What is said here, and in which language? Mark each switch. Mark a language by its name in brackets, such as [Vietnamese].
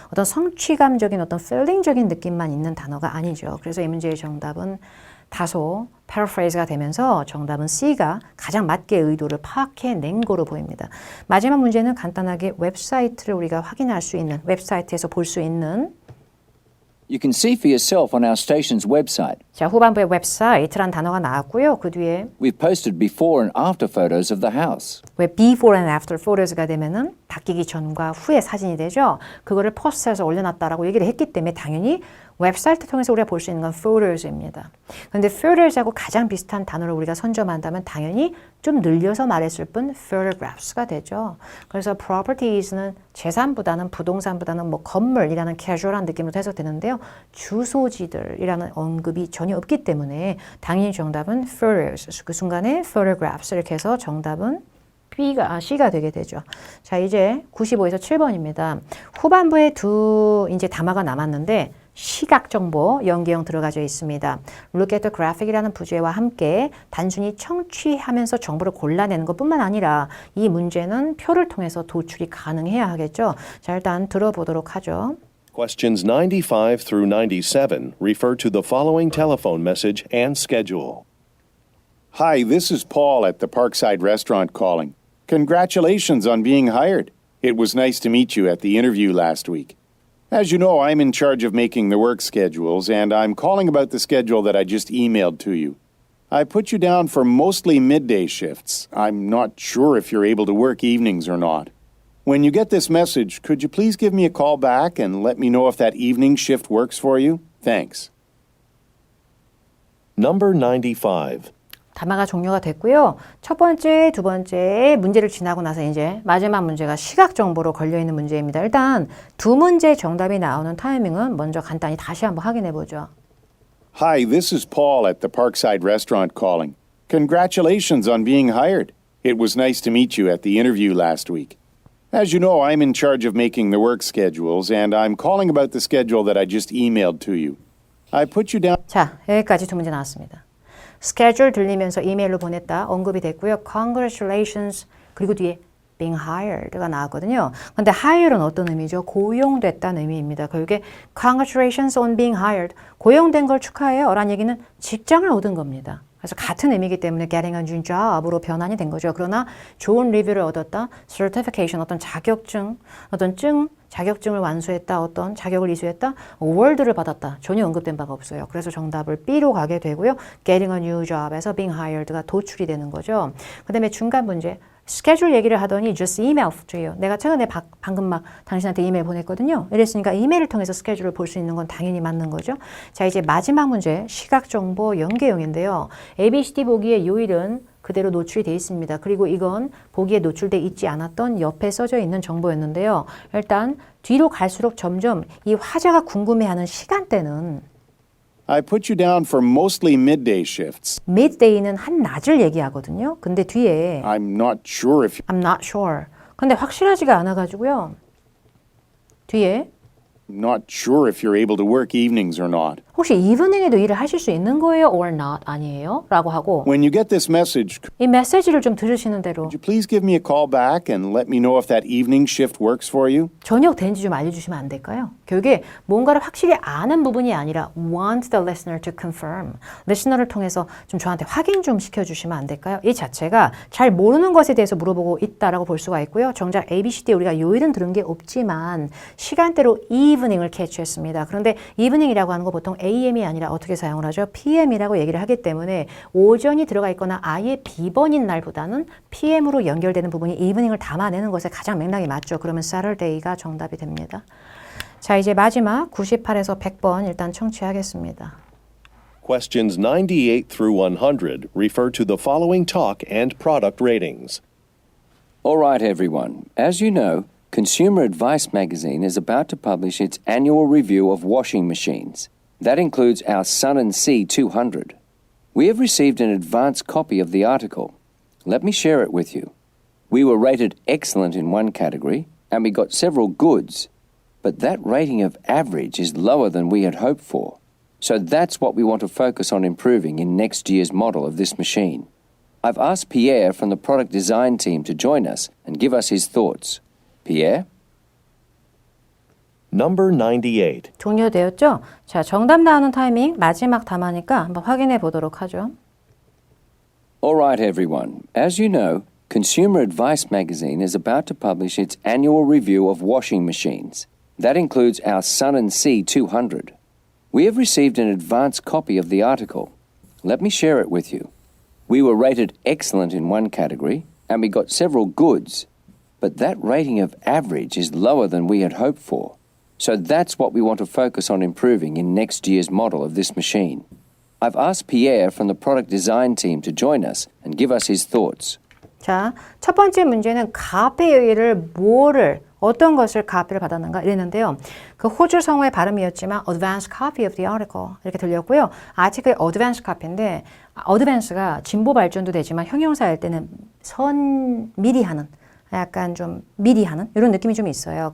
[Korean] 어떤 성취감적인 어떤 feeling적인 느낌만 있는 단어가 아니죠. 그래서 이 문제의 정답은 다소 paraphrase가 되면서 정답은 C가 가장 맞게 의도를 파악해낸 거로 보입니다. 마지막 문제는 간단하게 웹사이트를 우리가 확인할 수 있는, 웹사이트에서 볼 수 있는 [English] You can see for yourself on our station's website. [Korean] 자, 후반부에 웹사이트란 단어가 나왔고요. 그 뒤에 [English] We've posted before and after photos of the house. [Korean] 왜 [English] before and after photos [Korean] 가 되면은 바뀌기 전과 후의 사진이 되죠. 그거를 포스트해서 올려놨다라고 얘기를 했기 때문에 당연히 웹사이트 통해서 우리가 볼 수 있는 건 photos입니다. 그런데 photos하고 가장 비슷한 단어를 우리가 선점한다면 당연히 좀 늘려서 말했을 뿐 photographs가 되죠. 그래서 properties는 재산보다는 부동산보다는 뭐 건물이라는 캐주얼한 느낌으로 해석되는데요. 주소지들이라는 언급이 전혀 없기 때문에 당연히 정답은 photos, 그 순간에 photographs 이렇게 해서 정답은 C가 되게 되죠. 자, 이제 95에서 7번입니다. 후반부에 두 이제 담화가 남았는데 시각 정보 연계형 들어가져 있습니다. [English] Look at the graphic [Korean] 이라는 부제와 함께 단순히 청취하면서 정보를 골라내는 것뿐만 아니라 이 문제는 표를 통해서 도출이 가능해야 하겠죠. 자, 일단 들어보도록 하죠. [English] Questions 95 through 97 refer to the following telephone message and schedule. Hi, this is Paul at the Parkside Restaurant calling. Congratulations on being hired. It was nice to meet you at the interview last week. As you know, I'm in charge of making the work schedules, and I'm calling about the schedule that I just emailed to you. I put you down for mostly midday shifts. I'm not sure if you're able to work evenings or not. When you get this message, could you please give me a call back and let me know if that evening shift works for you? Thanks. Number 95. [Korean] 담화가 종료가 됐고요. 첫 번째, 두 번째 문제를 지나고 나서 이제 마지막 문제가 시각 정보로 걸려있는 문제입니다. 일단 두 문제 정답이 나오는 타이밍은 먼저 간단히 다시 한번 확인해 보죠. [English] Hi, this is Paul at the Parkside Restaurant calling. Congratulations on being hired. It was nice to meet you at the interview last week. As you know, I'm in charge of making the work schedules, and I'm calling about the schedule that I just emailed to you. I put you down. [Korean] 자, 여기까지 두 문제 나왔습니다. schedule 들리면서 이메일로 보냈다 언급이 됐고요. Congratulations 그리고 뒤에 [English] being hired [Korean] 가 나왔거든요. 근데 hired은 어떤 의미죠? 고용됐다는 의미입니다. 결국에 [English] congratulations on being hired. [Korean] 고용된 걸 축하해요. 라는 얘기는 직장을 얻은 겁니다. 그래서 같은 의미이기 때문에 [English] getting a new job [Korean] 으로 변환이 된 거죠. 그러나 좋은 리뷰를 얻었다. certification 어떤 자격증, 어떤 자격증을 완수했다. 어떤 자격을 이수했다. award를 받았다. 전혀 언급된 바가 없어요. 그래서 정답을 B로 가게 되고요. [English] getting a new job [Korean] 에서 [English] being hired [Korean] 가 도출이 되는 거죠. 그 다음에 중간 문제. 스케줄 얘기를 하더니 [English] just email to you. [Korean] 내가 최근에 방금 막 당신한테 이메일 보냈거든요. 이랬으니까 이메일을 통해서 스케줄을 볼 수 있는 건 당연히 맞는 거죠. 자, 이제 마지막 문제 시각정보 연계형인데요. ABCD 보기의 요일은 그대로 노출이 되어 있습니다. 그리고 이건 보기에 노출돼 있지 않았던 옆에 써져 있는 정보였는데요. 일단 뒤로 갈수록 점점 이 화자가 궁금해하는 시간대는 [English] I put you down for mostly midday shifts. [Korean] midday는 한낮을 얘기하거든요. 근데 뒤에 [English] I'm not sure if I'm not sure. [Korean] 근데 확실하지가 않아가지고요. 뒤에 [English] not sure if you're able to work evenings or not. [Korean] 혹시 이브닝에도 일을 하실 수 있는 거예요? [English] or not [Korean] 아니에요? 라고 하고 [English] When you get this message, could [Korean] 이 메시지를 좀 들으시는 대로 [English] you please give me a call back and let me know if that evening shift works for you? [Korean] 저녁 된지 좀 알려주시면 안 될까요? 결국에 뭔가를 확실히 아는 부분이 아니라 [English] want the listener to confirm. [Korean] 리스너를 통해서 좀 저한테 확인 좀 시켜주시면 안 될까요? 이 자체가 잘 모르는 것에 대해서 물어보고 있다라고 볼 수가 있고요. 정작 ABCD 우리가 요일은 들은 게 없지만 시간대로 evening을 캐치했습니다. 그런데 evening이라고 하는 거 보통 AM이 아니라 어떻게 사용을 하죠? PM이라고 얘기를 하기 때문에 오전이 들어가 있거나 아예 비번인 날보다는 PM으로 연결되는 부분이 evening을 담아내는 것에 가장 맥락이 맞죠. 그러면 Saturday가 정답이 됩니다. 자, 이제 마지막 98에서 100번 일단 청취하겠습니다. [English] Questions 98 through 100 refer to the following talk and product ratings. All right, everyone. As you know, Consumer Advice magazine is about to publish its annual review of washing machines. That includes our Sun & Sea 200. We have received an advance copy of the article. Let me share it with you. We were rated excellent in one category, and we got several goods. But that rating of average is lower than we had hoped for. So that's what we want to focus on improving in next year's model of this machine. I've asked Pierre from the product design team to join us and give us his thoughts. Pierre? Number 98. [Korean] 종료되었죠? 자, 정답 나오는 타이밍 마지막 담아니까 한번 확인해 보도록 하죠. All right, everyone. As you know, Consumer Advice magazine is about to publish its annual review of washing machines. That includes our Sun & Sea 200. We have received an advance copy of the article. Let me share it with you. We were rated excellent in one category, and we got several goods. But that rating of average is lower than we had hoped for. So that's what we want to focus on improving in next year's model of this machine. I've asked Pierre from the product design team to join us and give us his thoughts. 자, 첫 번째 문제는 카페에 의를 뭐를 어떤 것을 카피를 받았는가 이랬는데요. 그 호주 성우의 발음이었지만 [English] advanced copy of the article [Korean] 이렇게 들렸고요. 아티클 advanced copy인데 advance가 진보 발전도 되지만 형용사일 때는 미리 하는 약간 좀 미리 하는 이런 느낌이 좀 있어요.